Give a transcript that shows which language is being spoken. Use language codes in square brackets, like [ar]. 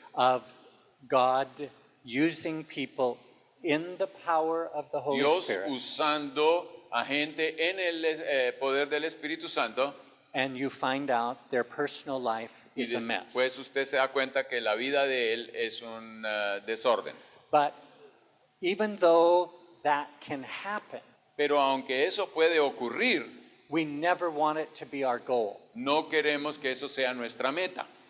[en] of God using people in the power of the Holy [es] Dios [en] Spirit. [es] usando a gente en el poder del Espíritu Santo, [en] And you find out their personal life [es] y [en] is a mess. [es] después usted se da cuenta que la vida de él es un desorden. [en] But even though that can happen, [es] Pero aunque eso puede ocurrir, [en] we never want it to be our goal. [es] no queremos que eso sea nuestra meta.